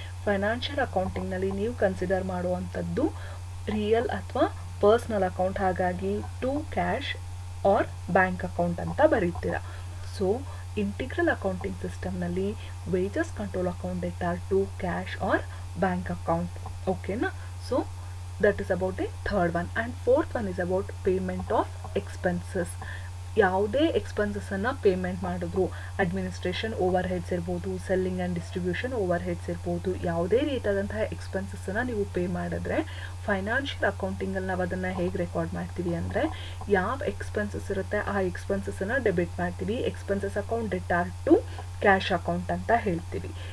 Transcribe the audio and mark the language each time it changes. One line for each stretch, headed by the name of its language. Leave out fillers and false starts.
Kannada: Financial ಅಕೌಂಟಿಂಗ್ನಲ್ಲಿ ನೀವು consider ಮಾಡುವಂಥದ್ದು real ಅಥವಾ ಪರ್ಸ್ನಲ್ ಅಕೌಂಟ್, ಹಾಗಾಗಿ to cash or bank account ಅಂತ ಬರೀತೀರಾ. ಸೊ ಇಂಟಿಗ್ರಲ್ ಅಕೌಂಟಿಂಗ್ ಸಿಸ್ಟಮ್ನಲ್ಲಿ wages control account debtor to cash or bank account, ಓಕೆನಾ.
English: So that is about the third one. And fourth one is about payment of expenses.
Kannada: ಯಾವುದೇ ಎಕ್ಸ್ಪೆನ್ಸಸ್ಸನ್ನು payment ಮಾಡಿದ್ರು, administration over heads ಇರ್ಬೋದು, selling and distribution over heads ಇರ್ಬೋದು, ಯಾವುದೇ ರೀತಿಯಾದಂತಹ ಎಕ್ಸ್ಪೆನ್ಸಸ್ಸನ್ನು ನೀವು pay ಮಾಡಿದ್ರೆ financial ಅಕೌಂಟಿಂಗಲ್ಲಿ ನಾವು ಅದನ್ನು ಹೇಗೆ ರೆಕಾರ್ಡ್ ಮಾಡ್ತೀವಿ ಅಂದರೆ, ಯಾವ ಎಕ್ಸ್ಪೆನ್ಸಸ್ ಇರುತ್ತೆ ಆ ಎಕ್ಸ್ಪೆನ್ಸಸ್ಸನ್ನು ಡೆಬಿಟ್ ಮಾಡ್ತೀವಿ, expenses account debtor to cash account ಅಂತ ಹೇಳ್ತೀವಿ.